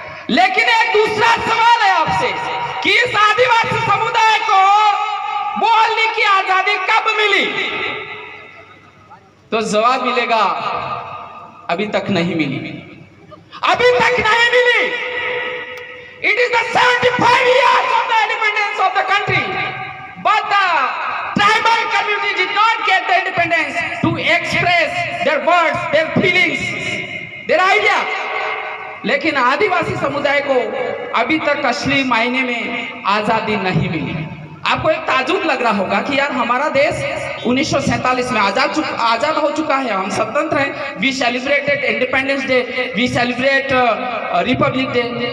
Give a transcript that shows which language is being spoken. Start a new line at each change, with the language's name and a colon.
Hindi: लेकिन एक दूसरा सवाल है आपसे कि इस आदिवासी समुदाय को बोलने की आजादी कब मिली? तो जवाब मिलेगा अभी तक नहीं मिली, अभी तक नहीं मिली।
English: It is the 75 years of the independence of the country, but the tribal community did not get the independence to express their words, their feelings, their idea.
Hindi: लेकिन आदिवासी समुदाय को अभी तक असली मायने में आजादी नहीं मिली। आपको एक ताजुब लग रहा होगा कि यार हमारा देश 1947 में आजाद हो चुका है, हम स्वतंत्र हैं,
English: We celebrated Independence Day, we celebrate Republic Day.